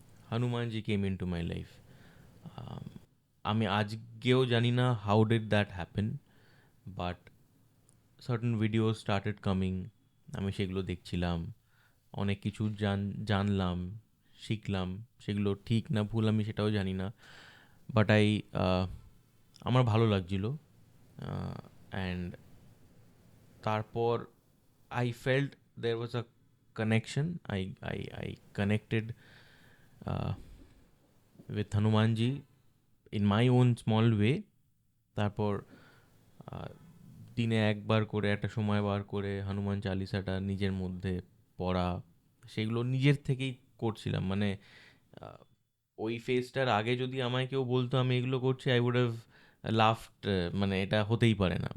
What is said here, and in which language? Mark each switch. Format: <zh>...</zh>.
<en>Hanuman Ji came into my life.</en> <bn>আমি আজকেও জানি না</bn> <en>how did that happen, but certain videos started coming.</en> <bn>আমি সেগুলো দেখছিলাম, অনেক কিছু জানলাম, শিখলাম। সেগুলো ঠিক না ভুল আমি সেটাও জানি না, বাট আমার ভালো লাগছিল।</bn> <en>And তারপর I felt there was a connection. I connected uh, with Hanuman Ji in my own small way.</en> <bn>তারপর দিনে একবার করে একটা সময় বার করে হনুমান চালিসাটা নিজের মধ্যে পড়া, সেগুলো নিজের থেকেই করছিলাম। মানে ওই ফেজটার আগে যদি আমায় কেউ বলতো আমি এগুলো করছি,</bn> <en>I would have laughed,</en> <bn>মানে এটা হতেই পারে না।</bn>